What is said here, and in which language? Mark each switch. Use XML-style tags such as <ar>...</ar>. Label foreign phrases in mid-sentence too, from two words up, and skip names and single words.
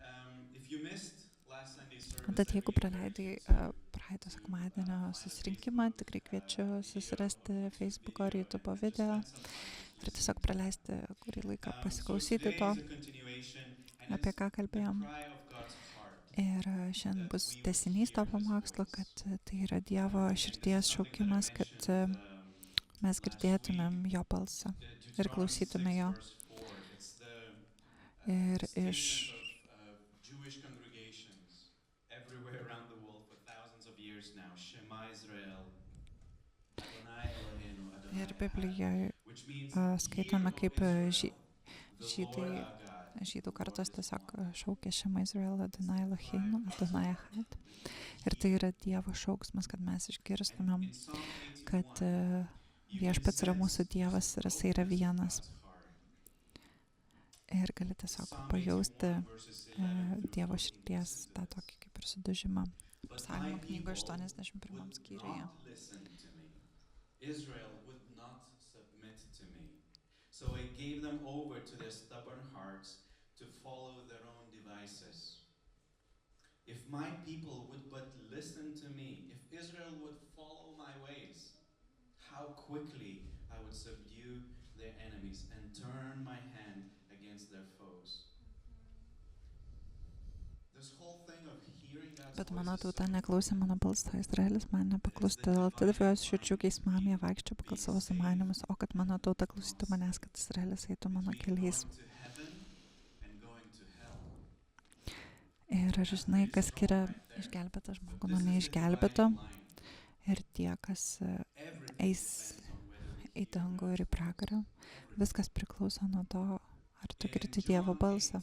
<lt>Tad jeigu praleidai praeito sekmadienio susirinkimą, tikrai kviečiu susirasti Facebook'o ar YouTube'o video ir tiesiog praleisti kurį laiką pasiklausyti to, apie ką kalbėjom. Ir šiandien bus tęsinys to pamokslo, kad tai yra Dievo širdies šaukimas, kad mes girdėtumėm jo balsą ir klausytume jo. Ir iš</lt> <en>everywhere around the world for thousands of years now,</en> <he>שמע ישראל, אדוני אלוהינו, אדוני</he> <lt>ir Biblijoje</lt> <en>which means</en> <lt>skaitome, kaip žydai žydų kartos tiesiog šaukė</lt> <he>שמע ישראל, אדוני אלוהינו, אדוני אחד.</he> <lt>Ir tai yra Dievo šauksmas, kad mes išgirstumėm, kad viešpats yra mūsų Dievas ir jisai yra vienas. Ir gali tiesiog pajausti Dievo širdies tą tokį kaip ir sudužimą. Psalmų knygo 81 skyriuje.</lt> <en>Israel would not submit to me. So I gave them over to their stubborn hearts to follow their own devices. If my people would but listen to me, if Israel would follow my ways, how quickly I would subdue their enemies and turn my hand against their foes. This whole thing of hearing God's</en> <lt>Bet</lt> <en>voice</en> <lt>mano</lt> <en>is</en> <lt>tauta</lt> <en>so</en> <lt>neklausė mano balso, Izraelis man nepaklusti, dėl atidavė jos širdžių geismam, jie vaikščio pagal savo sumanymus, o kad mano tauta klausytų manęs, kad Izraelis eitų mano keliais. Ir ar žinai, kas skiria išgelbėtą žmogų nuo neišgelbėto, ir tie, kas eis į dangų ir į pragarą, viskas priklauso nuo to, ar tu girdi Dievo balsą.</lt>